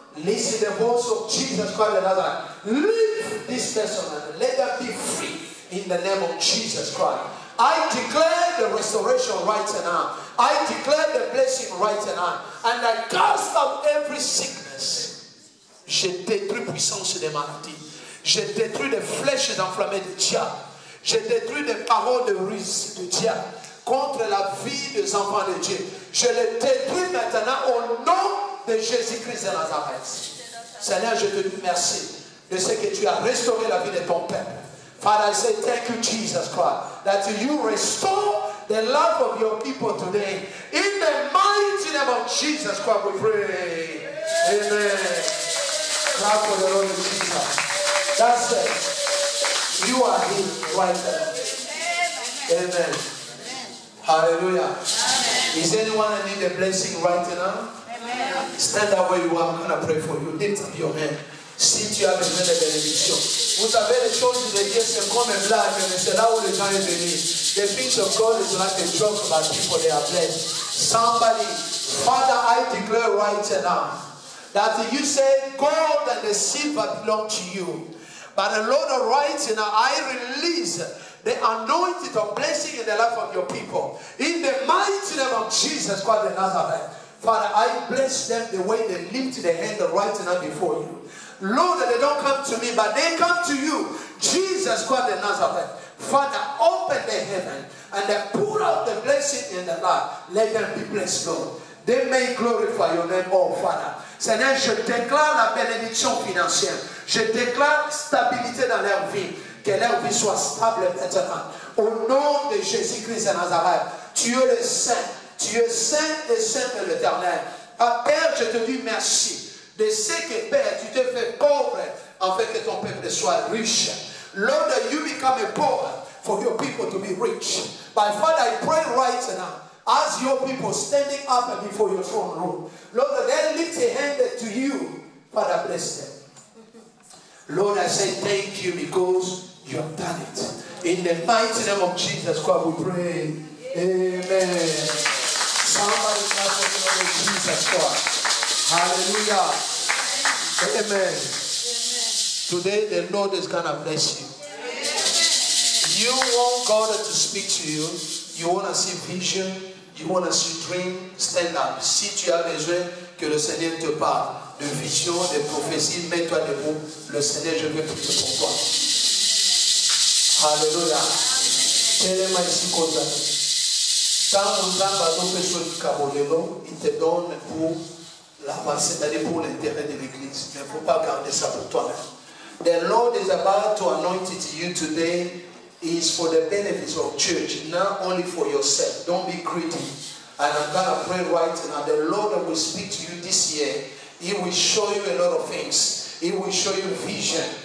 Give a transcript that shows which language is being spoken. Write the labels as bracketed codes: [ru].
[en] Listen to the voice of Jesus Christ of Nazareth. Leave this person and let them be free in the name of Jesus Christ. I declare the restoration right now. I declare the blessing right now. And I cast out every sickness. [fr] Je détruis puissance des maladies. Je détruis les flèches enflammées du diable. Je détruis les paroles de ruse du diable contre la vie des enfants de Dieu. Je les détruis maintenant au nom de Jésus-Christ de Nazareth. Seigneur, je te dis merci de ce que tu as restauré la vie de ton peuple. [en] Father, I say thank you, Jesus Christ, that you restore the life of your people today. In the mighty name of Jesus Christ, we pray. Amen. Clap for the Lord Jesus. That's it. You are healed right there. Amen. Hallelujah. Amen. Is anyone that need a blessing right now? Amen. Stand up where you are. I'm going to pray for you. Lift up your hand. [fr] Si tu as besoin de bénédiction. Vous savez, les choses de Dieu, c'est comme un blague, mais c'est là où les gens sont venus. [en] The things of God is like a joke about people they are blessed. Somebody, Father, I declare right now that you say gold and the silver belong to you. But the Lord, right now, I release the anointing of blessing in the life of your people. In the mighty name of Jesus Christ of Nazareth. Father, I bless them the way they lift their hand right now before you. Lord, that they don't come to me, but they come to you. Jesus Christ of Nazareth. Father, open the heaven and then pour out the blessing in the life. Let them be blessed, Lord. They may glorify your name, oh Father. [fr] Seigneur, je déclare la bénédiction financière. Je déclare stabilité dans leur vie. Que leur vie soit stable maintenant. Au nom de Jésus-Christ de Nazareth. Tu es le Saint. Tu es Saint et Saint de l'Éternel. Ah, Père, je te dis merci. De ce que, Père, tu te fais pauvre afin que ton peuple soit riche. [en] Lord, you become a poor for your people to be rich. But Father, I pray right now, as your people standing up before your throne room, Lord, they lift a hand to you. Father, bless them. Lord, I say thank you because you have done it. In the mighty name of Jesus Christ, we pray. Amen. Somebody clap for the Lord of Jesus Christ. Hallelujah. Amen. Today the Lord is going to bless you. You want God to speak to you. You want to see vision. You want to see dream. Stand up. [fr] Si tu as besoin que le Seigneur te parle de vision, de prophétie, mets-toi debout. Le Seigneur, je veux prier pour toi. Alléluia. Tellement ici qu'on a. Quand nous avons besoin du Cabolelo, il te donne pour c'est-à-dire pour l'intérêt de l'église. Mais il ne faut pas garder ça pour toi-même. [en] The Lord is about to anoint it to you today is for the benefits of church, not only for yourself. Don't be greedy. And I'm going to pray right now. The Lord will speak to you this year. He will show you a lot of things. He will show you vision.